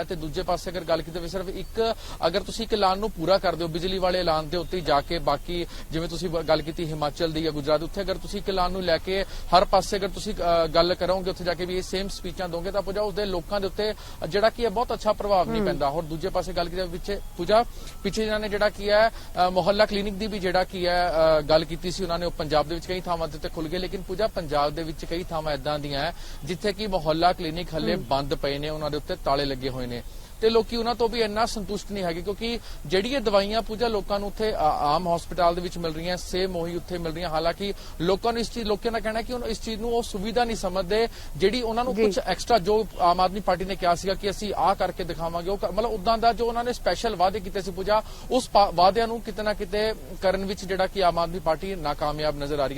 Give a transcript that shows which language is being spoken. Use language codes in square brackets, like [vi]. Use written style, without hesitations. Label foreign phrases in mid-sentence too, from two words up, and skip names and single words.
[pa] ਤੇ ਦੂਜੇ ਪਾਸੇ ਅਗਰ ਗੱਲ ਕੀਤੀ ਸਿਰਫ ਇੱਕ, ਅਗਰ ਤੁਸੀਂ ਇੱਕ ਐਲਾਨ ਨੂੰ ਪੂਰਾ ਕਰ ਦਿਓ, ਬਿਜਲੀ ਵਾਲੇ ਐਲਾਨ ਦੇ ਉੱਤੇ ਜਾ ਕੇ ਬਾਕੀ ਜਿਵੇਂ ਤੁਸੀਂ ਗੱਲ ਕੀਤੀ ਹਿਮਾਚਲ ਦੀ ਯਾ ਗੁਜਰਾਤ, ਉੱਥੇ ਅਗਰ ਤੁਸੀਂ ਇੱਕ ਐਲਾਨ ਨੂੰ ਲੈ ਕੇ ਹਰ ਪਾਸੇ ਅਗਰ ਤੁਸੀਂ ਗੱਲ ਕਰੋਗੇ, ਉੱਥੇ ਜਾ ਕੇ ਭੀ ਯੇ ਸੇਮ ਸਪੀਚਾਂ ਦਿਓਗੇ ਤਾਂ ਪੂਜਾ ਉਸਦੇ ਲੋਕਾਂ ਦੇ ਉੱਤੇ ਜਿਹੜਾ ਕੀ ਹੈ ਬਹੁਤ ਅੱਛਾ ਪ੍ਰਭਾਵ ਨਹੀਂ ਪੈਂਦਾ। ਔਰ ਦੂਜੇ ਪਾਸੇ ਗੱਲ ਕੀਤੀ ਪੂਜਾ ਪਿੱਛੇ ਜਿਨ੍ਹਾਂ ਨੇ ਜਿਹੜਾ ਕੀ ਹੈ ਮੁਹੱਲਾ ਕਲੀਨਿਕ ਦੀ ਭੀ ਜਿਹੜਾ ਕੀ ਹੈ ਗੱਲ ਕੀਤੀ ਸੀ, ਉਨ੍ਹੋਂ ਨੇ ਪੰਜਾਬ ਦੇ ਵਿੱਚ ਕਈ ਥਾਵਾਂ ਤੇ ਖੁੱਲ੍ਹ ਗਏ, ਲੇਕਿਨ ਪੂਜਾ ਪੰਜਾਬ ਦੇ ਵਿੱਚ ਕਈ ਥਾਵਾਂ ਇੱਦਾਂ ਦੀਆਂ ਹੈ ਜਿੱਥੇ ਕਿ ਮੁਹੱਲਾ ਕਲੀਨਿਕ ਹਾਲੇ ਬੰਦ ਪਏ ਨੇ, ਉਨ੍ਹਾਂ ਦੇ ਉੱਤੇ ਤਾਲੇ ਲੱਗੇ ਹੋਏ ਨੇ। ਤੇ ਲੋਕੀ ਉਹਨਾਂ ਤੋਂ ਵੀ ਇੰਨਾ ਸੰਤੁਸ਼ਟ ਨਹੀਂ ਹੈਗੇ, ਕਿਉਂਕਿ ਜਿਹੜੀ ਇਹ ਦਵਾਈਆਂ ਪੂਜਾ ਲੋਕਾਂ ਨੂੰ ਉੱਥੇ ਆਮ ਹਸਪਤਾਲ ਦੇ ਵਿੱਚ ਮਿਲ ਰਹੀਆਂ, ਸੇਮ ਉਹੀ ਉੱਥੇ ਮਿਲ ਰਹੀਆਂ। ਹਾਲਾਂਕਿ ਲੋਕਾਂ ਨੂੰ ਲੋਕਾਂ ਦਾ ਕਹਿਣਾ ਕਿ ਇਸ ਚੀਜ਼ ਨੂੰ ਉਹ ਸੁਵਿਧਾ ਨਹੀਂ ਸਮਝਦੇ, ਜਿਹੜੀ ਉਹਨਾਂ ਨੂੰ ਕੁਝ ਐਕਸਟਰਾ ਜੋ ਆਮ ਆਦਮੀ ਪਾਰਟੀ ਨੇ ਕਿਹਾ ਸੀਗਾ ਕਿ ਅਸੀਂ ਆਹ ਕਰਕੇ ਦਿਖਾਵਾਂਗੇ, ਉਹ ਮਤਲਬ ਉਦਾਂ ਦਾ ਜੋ ਉਹਨਾਂ ਨੇ ਸਪੈਸ਼ਲ ਵਾਅਦੇ ਕੀਤੇ ਸੀ ਪੂਜਾ, ਉਸ ਵਾਅਦਿਆਂ ਨੂੰ ਕਿਤੇ ਨਾ ਕਿਤੇ ਕਰਨ ਵਿੱਚ ਜਿਹੜਾ ਕਿ ਆਮ ਆਦਮੀ ਪਾਰਟੀ ਨਾਕਾਮਯਾਬ ਨਜ਼ਰ ਆ ਰਹੀ ਹੈ।